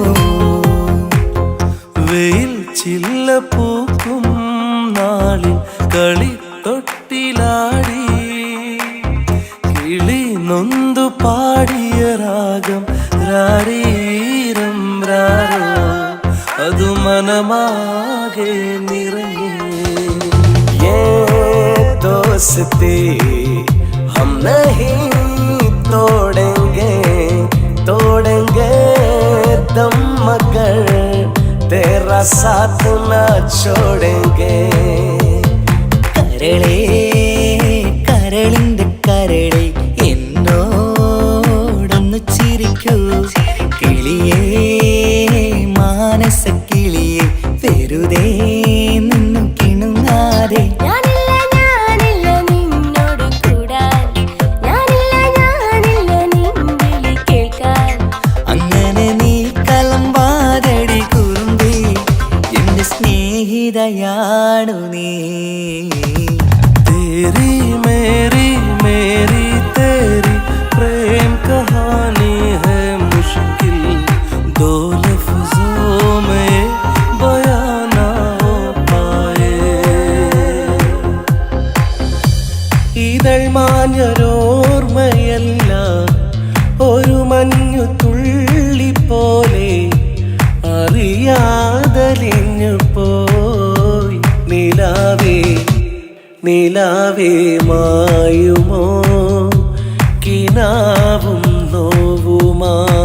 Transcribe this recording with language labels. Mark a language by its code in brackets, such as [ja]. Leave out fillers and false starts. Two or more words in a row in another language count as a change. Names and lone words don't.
[ml] വെയിൽ ചില്ല പൂക്കും നാളിൽ കളിത്തൊട്ടിലാടി കിളി നൊന്തു പാടിയ രാഗം രാരീരം രാരോ, അത് മനമാകെ നിറഞ്ഞേ. [hi] दोस्ती हम नहीं तोड़ेंगे दम मगर तेरा साथ न छोड़ेंगे. [ml] കരളേ കരളിന്റെ കരളെ എന്നോടൊന്ന് ചിരിക്കൂ, കിളിയേ മാനസ കിളിയെ വെറുതെ നിന്നും കിണുങ്ങാതെ. അങ്ങനെ നീ കലമ്പാതടി കുറുമ്പി, എന്റെ സ്നേഹിതയാണു നീ. [hi] तेरी मेरी मेरी तेरी प्रेम कहानी है मुश्किल, दो लफ्जों में बयां ना हो पाए. [ml] ഇതൾ മാഞ്ഞൊരോർമ്മയല്ല, ഒരു മഞ്ഞു തുള്ളി പോലെ അറിയാതലിഞ്ഞു പോയി. നിലാവേ മായുമോ കിനാവും നോവുമാ.